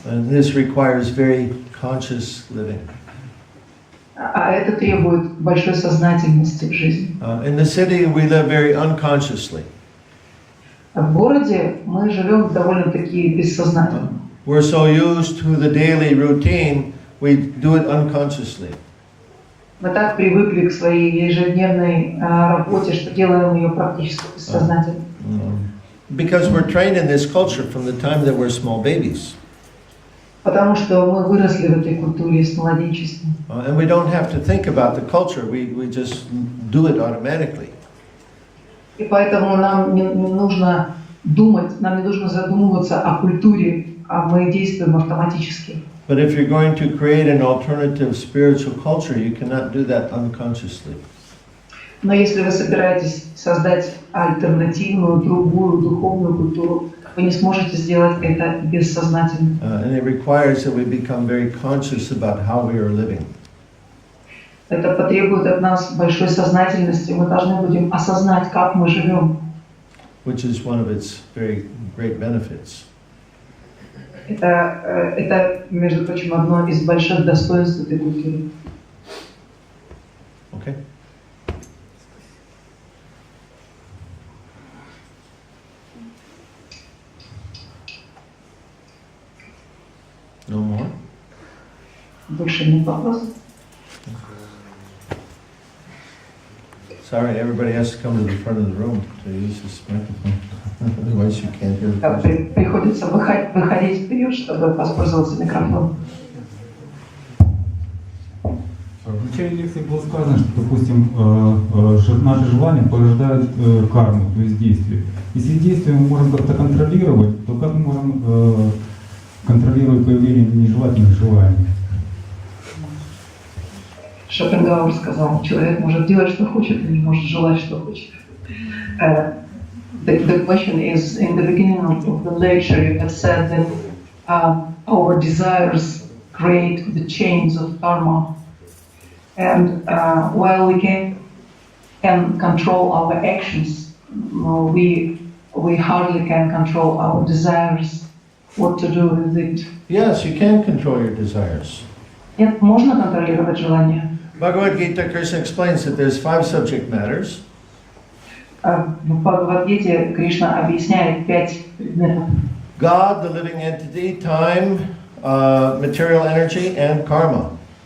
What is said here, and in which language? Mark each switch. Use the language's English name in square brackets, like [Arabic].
[English] And this requires very conscious living. [Russian] А это требует большой сознательности в жизни. [English] In the city we live very unconsciously. [Russian] В городе мы живем довольно-таки бессознательно. [English] We're so used to the daily routine, we do it unconsciously. [Russian] Мы так привыкли к своей ежедневной работе, что делаем ее практически бессознательно. [English] Because we're trained in this culture from the time that we're small babies. [Russian] Потому что мы выросли в этой культуре с младенчества. [English] And we don't have to think about the culture, we just do it automatically. [Russian] И поэтому нам не нужно думать, нам не нужно задумываться о культуре, а мы действуем автоматически. [English] But if you're going to create an alternative spiritual culture, you cannot do that unconsciously. [Russian] Но если вы собираетесь создать альтернативную, другую духовную культуру, вы не сможете сделать это бессознательно. [English] And it requires that we become very conscious about how we are living. [Russian] Это потребует от нас большой сознательности. Мы должны будем осознать, как мы живем. [English] Which is one of its very great benefits. [Russian] Это, между прочим, одно из больших достоинств этой культуры. [English] Okay. No more? [Russian] Больше нет вопросов. [English] Sorry, everybody has to come to the front of the room to use this microphone. Otherwise you can't hear the person. [Russian] Приходится выходить вперед, чтобы воспользоваться микрофоном. В начале лекции было сказано, что, допустим, наши желания порождают карму, то есть действие. Если действие мы можем как-то контролировать, то как мы можем контролировать появление нежелательных желаний? Шопенгауэр сказал, человек может делать, что хочет, и не может желать, что хочет. [English] The question is, in the beginning of the lecture, you have said that our desires create the chains of karma. And while we can control our actions, we hardly can control our desires, what to do with it. Yes, you can control your desires. [Russian] Нет, можно контролировать желания. [English] Bhagavad-Gita, Krishna explains that there's 5 subject matters. [Russian] В Бхагавад-Гите Кришна объясняет 5 предметов. [English] God, the living entity, time, material energy, and karma.